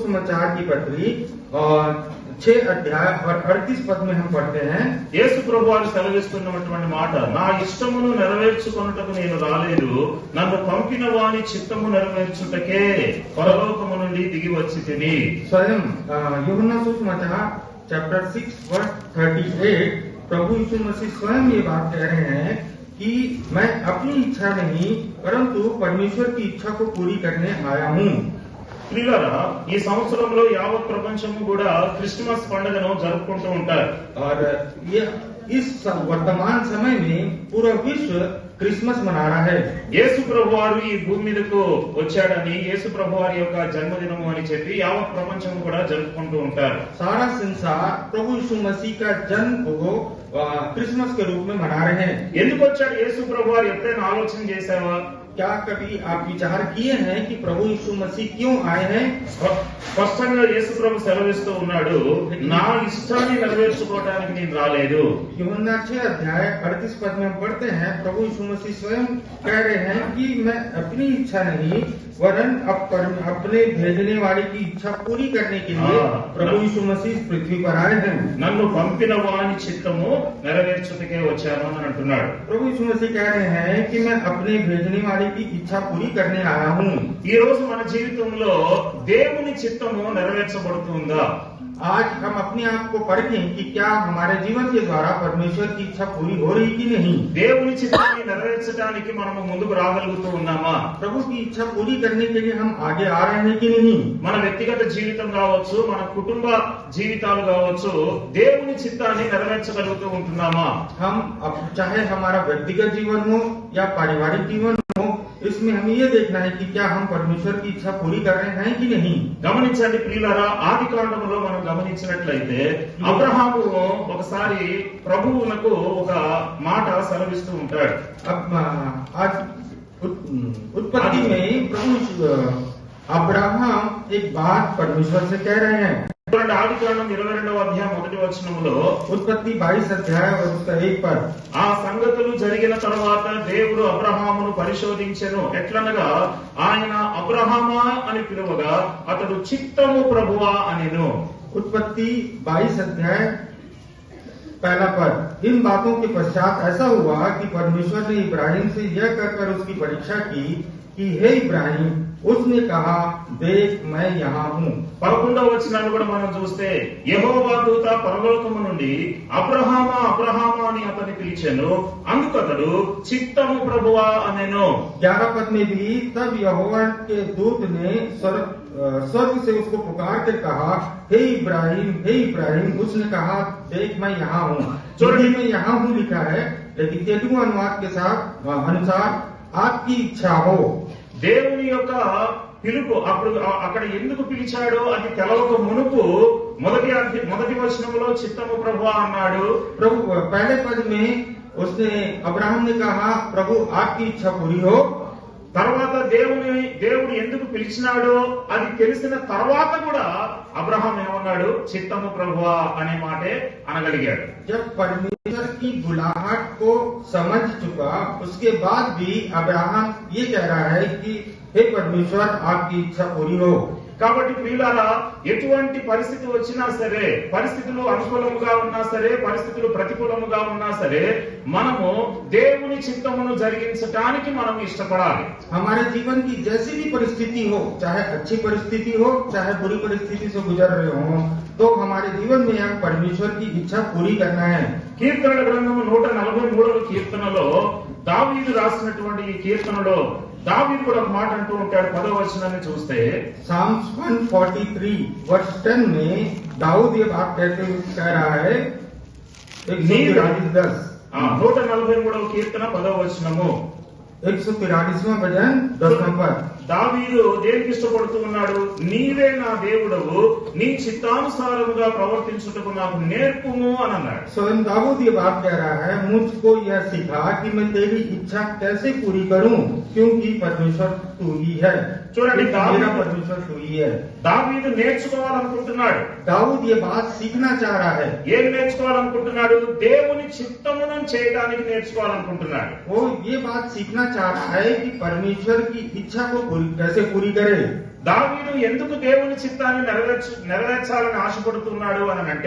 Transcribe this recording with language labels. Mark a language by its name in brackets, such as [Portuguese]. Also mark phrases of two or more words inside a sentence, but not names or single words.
[Hindi] सुसमाचार की पत्री और 6 अध्याय और 38 पद में हम पढ़ते हैं, [Telugu] యేసు ప్రభువారు సెలవిస్తున్నటువంటి మాట, నా ఇష్టమును నెరవేర్చుకొనుటకు నేను రాలేదు, నన్ను పంపిన వాని చిత్తము నెరవేర్చుటకే పరలోకము నుండి దిగి వచ్చి తిని. [Hindi] स्वयं यूहन्ना सुसमाचार चैप्टर 6 वर्स 38 प्रभु यीशु मसीह स्वयं ये बात कह रहे हैं कि मैं अपनी इच्छा नहीं परंतु परमेश्वर की इच्छा को पूरी करने आया हूँ. [Telugu] ప్రియులారా, ఈ సంవత్సరంలో యావత్ ప్రపంచము కూడా క్రిస్మస్ పండుగను జరుపుకుంటూ ఉంటారు. [Hindi] और ये इस वर्तमान समय में पूरा विश्व क्रिसमस मना रहा है. [Telugu] యేసు ప్రభువారు ఈ భూమి మీదకు వచ్చాడని, యేసు ప్రభువారి యొక్క జన్మదినము అని చెప్పి యావత్ ప్రపంచం కూడా జరుపుకుంటూ ఉంటారు. [Hindi] सारा संसार प्रभु यीशु मसीह का जन्म को क्रिसमस के रूप में मना रहे हैं. [Telugu] ఎందుకు వచ్చాడు యేసు ప్రభువారు? ఎప్పుడైనా ఆలోచన చేశావా? [Hindi] क्या कभी आप विचार किए हैं कि प्रभु यीशु मसीह क्यों आए हैं? [Telugu] స్పష్టంగా యేసు ప్రభు సెలవిస్తూ ఉన్నాడు, నా ఇష్టాన్ని నెరవేర్చుకోవడానికి నేను రాలేదు. [Hindi] यूहन्ना 6 अध्याय 38 पद में हम पढ़ते हैं, प्रभु यीशु मसीह स्वयं कह रहे हैं कि मैं अपनी इच्छा नहीं वरन अपने भेजने वाले की इच्छा पूरी करने के लिए प्रभु यीशु मसीह पृथ्वी पर आए हैं. [Telugu] నన్ను పంపిన వాని చిత్తము నెరవేర్చుటకే వచ్చాను అని అంటున్నాడు. [Hindi] प्रभु यीशु मसीह कह रहे हैं कि मैं अपने भेजने वाले की इच्छा पूरी करने आया हूँ. [Telugu] ఈ రోజు మన జీవితంలో దేవుని చిత్తము నెరవేర్చబడుతుందా? [Hindi] आज हम अपने आप को परखें कि क्या हमारे जीवन के द्वारा परमेश्वर की इच्छा पूरी हो रही कि नहीं. [Telugu] దేవుని చిత్తాన్ని నెరవేర్చడానికి మనము ముందుకు రాగలుగుతూ ఉన్నామా? [Hindi] प्रभु की इच्छा पूरी करने के लिए हम आगे आ रहे हैं कि नहीं. [Telugu] మన వ్యక్తిగత జీవితం కావచ్చు, మన కుటుంబ జీవితాలు కావచ్చు, దేవుని చిత్తాన్ని నెరవేర్చగలుగుతూ ఉంటున్నామా? [Hindi] हम चाहे हमारा व्यक्तिगत जीवन हो या पारिवारिक जीवन हो, इसमें हमें ये देखना है कि क्या हम परमेश्वर की इच्छा पूरी कर रहे हैं कि नहीं. [Telugu] గమనించండి ప్రియులారా, ఆది కాండములో మనం గమనించినట్లయితే అబ్రహాము ఒకసారి ప్రభువునకు ఒక మాట సెలవిస్తూ ఉంటాడు. [Hindi] अब आज उत्पत्ति में प्रभु अब्राहम एक बात परमेश्वर से कह रहे हैं. [Telugu] ఆది కాండం 22వ అధ్యాయం 1వ వచనములో, [Hindi] उत्पत्ति 22 अध्याय और उसका 1 पद, [Telugu] ఆ సంగతులు జరిగిన తరువాత దేవుడు అబ్రహామును పరిశోధించెను. ఎట్లనగా ఆయన అబ్రహామా అని పిలువగా అతడు చిత్తము ప్రభువా అనెను. [Hindi] उत्पत्ति 22 अध्याय पहला पद, इन बातों के पश्चात ऐसा हुआ कि परमेश्वर ने इब्राहिम से यह कहकर उसकी परीक्षा की कि हे इब्राहिम, उसने कहा देख मैं यहाँ हूँ. [Telugu] 11వ వచనాన్ని కూడా మనం చూస్తే, యెహోవా దూత పరలోకము నుండి అబ్రహామా అబ్రహామా అని అతన్ని పిలిచెను. అందుకతడు చిత్తము ప్రభువా అనెను. [Hindi] 11 पद में भी, तब यहोवा के दूत ने स्वर्ग से उसको पुकार कर कहा हे इब्राहिम. उसने कहा देख मैं यहाँ हूँ. हिंदी में यहाँ हूँ लिखा है, लेकिन तेलुगु अनुवाद के साथ अनुसार आपकी इच्छा हो. [Telugu] దేవుని యొక్క పిలుపు అప్పుడు అక్కడ ఎందుకు పిలిచాడో అది తెలవక మునుపు మొదటి వచనంలో చిత్తము ప్రభువా అన్నాడు. [Hindi] प्रभु पहले पद में उसने अब्राहम ने कहा प्रभु आपकी इच्छा पूरी हो. [Telugu] తర్వాత దేవుడు ఎందుకు పిలిచినాడో అది తెలిసిన తర్వాత కూడా అబ్రహాం ఏమన్నాడు? చిత్తము ప్రభువా అనే మాటే అనగలిగాడు. [Hindi] जब परमेश्वर की बुलाहट को समझ चुका, उसके बाद भी अब्राहम ये कह रहा है कि हे परमेश्वर आपकी इच्छा पूरी हो. [Telugu] కాబట్టి ప్రియులారా, ఎటువంటి పరిస్థితి వచ్చినా సరే, పరిస్థితులు అనుకూలముగా ఉన్నా సరే, పరిస్థితులు ప్రతికూలముగా ఉన్నా సరే, మనము దేవుని చిత్తమును జరిగించడానికి మనం ఇష్టపడాలి. [Hindi] हमारे जीवन की जैसी भी परिस्थिति हो, चाहे अच्छी परिस्थिति हो चाहे बुरी परिस्थिति से गुजर रहे हो, तो हमारे जीवन में हम परमेश्वर की इच्छा पूरी करना है. [Telugu] కీర్తనల గ్రంథము 143వ కీర్తనలో దావీదు రాసినటువంటి ఈ కీర్తనలో దావీదు కూడా ఒక మాట అంటూ ఉంటాడు. 10వ వచనాన్ని చూస్తే, [Hindi] Psalms 143 वर्ष 10 में दाऊद ये बात कह रहा है, [Telugu] 143వ కీర్తన 10వ వచనము, [Hindi] 143वां भजन 10वां पद, [Telugu] దావీదు దేనికి ఇష్టపడుతూ ఉన్నాడు? నీవే నా దేవుడవు, నీ చిత్తానుసారముగా ప్రవర్తించుటకు నాకు నేర్పుము అని అన్నాడు. [Hindi] स्वयं दाऊद ये बात कह रहा है, मुझको यह सिखा कि मैं तेरी इच्छा कैसे पूरी करूं, क्योंकि परमेश्वर तू ही है. [Telugu] చూడండి, [Hindi] मेरा परमेश्वर तू ही है. [Telugu] దావీదు నేర్చుకోవాలనుకుంటున్నాడు. [Hindi] दाऊद ये बात सीखना चाह रहा है. [Telugu] ఏం నేర్చుకోవాలనుకుంటున్నాడు? దేవుని చిత్తమును చేయడానికి నేర్చుకోవాలనుకుంటున్నాడు. [Hindi] वो ये बात सीखना चाह रहा है कि परमेश्वर की इच्छा को कैसे पूरी करे. [Telugu] దావీదు ఎందుకు దేవుని చిత్తాన్ని నెరవేర్చాలని ఆశపడుతున్నాడు అని అంటే